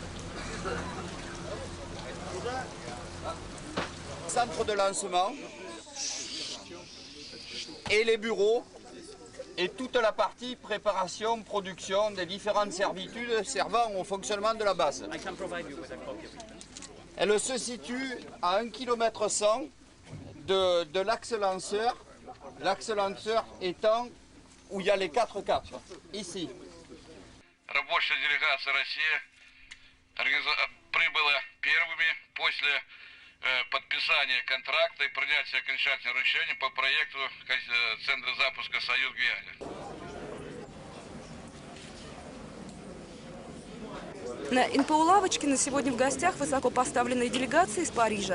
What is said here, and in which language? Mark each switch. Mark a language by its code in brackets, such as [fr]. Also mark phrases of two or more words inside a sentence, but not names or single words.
[fr] Centre de lancement et les bureaux et toute la partie préparation, production des différentes servitudes servant au fonctionnement de la base. Elle se situe à 1,1 km de l'axe lanceur étant où il y a les 4 caps, ici. [ru] Рабочая делегация России прибыла первыми после подписания контракта и принятия окончательного решения по проекту Центра запуска «Союз Гвиане». На НПО-лавочке на сегодня в гостях высокопоставленные делегации из Парижа.